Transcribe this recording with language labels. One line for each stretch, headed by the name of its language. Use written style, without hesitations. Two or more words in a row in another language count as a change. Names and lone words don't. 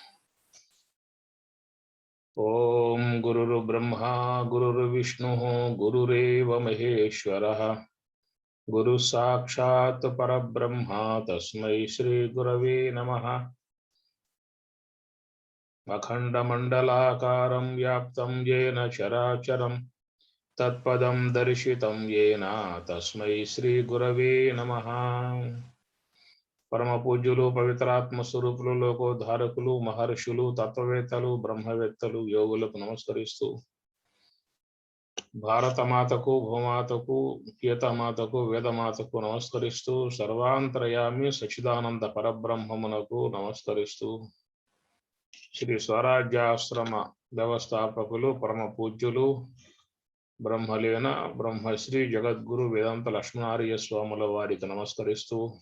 Sanskrit: ओम गुरुर्ब्रह्मा गुरुर्विष्णु गुरुरेव महेश्वरः गुरु साक्षात् परब्रह्म तस्मै श्री गुरवे नमः। अखंडमंडलाकारं व्याप्तं येन चराचरं तत्पदं दर्शितं येन तस्मै श्री गुरवे नमः।
Telugu: परम పూజ్యులు పవిత్రాత్మ స్వరూపులు లోకోద్ధారకులు మహర్షులు తత్వవేత్తలు బ్రహ్మవేత్తలు యోగులకు నమస్కరిస్తూ భారతమాతకు భూమాతకు గీతమాతకు వేదమాతకు నమస్కరిస్తూ సర్వాంతర్యామి సచ్చిదానంద పరబ్రహ్మమునకు నమస్కరిస్తూ శ్రీ స్వరాజ్యాశ్రమ వ్యవస్థాపకులు పరమ పూజ్యులు బ్రహ్మలీన బ్రహ్మశ్రీ జగద్గురు వేదాంత లక్ష్మణార్య స్వాముల వారికి నమస్కరిస్తూ